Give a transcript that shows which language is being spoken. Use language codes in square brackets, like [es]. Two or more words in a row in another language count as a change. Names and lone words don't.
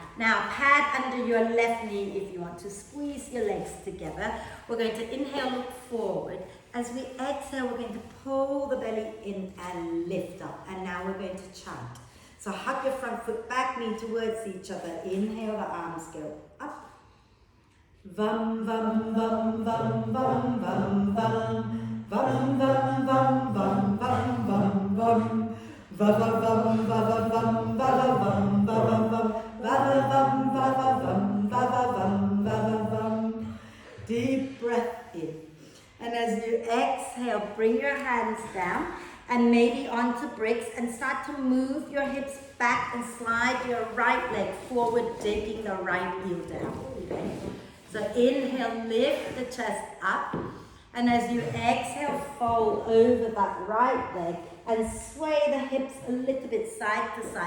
[en] Now pad under your left knee if you want to squeeze your legs together. We're going to inhale, look forward. As we exhale, we're going to pull the belly in and lift up. And now we're going to chant. So hug your front foot back, knee towards each other. Inhale, the arms go up. [sa] Vam, vam, vam, vam, vam, vam, vam. Vam, vam, vam, vam, vam, vam, vam. Va va vam va va vam va va vam va va vam va va vam va va vam va va vam va va vam. [en] Deep breath in. And as you exhale, bring your hands down and maybe onto bricks and start to move your hips back and slide your right leg forward, digging the right heel down. Okay. So inhale, lift the chest up. And as you exhale, fold over that right leg and sway the hips a little bit side to side.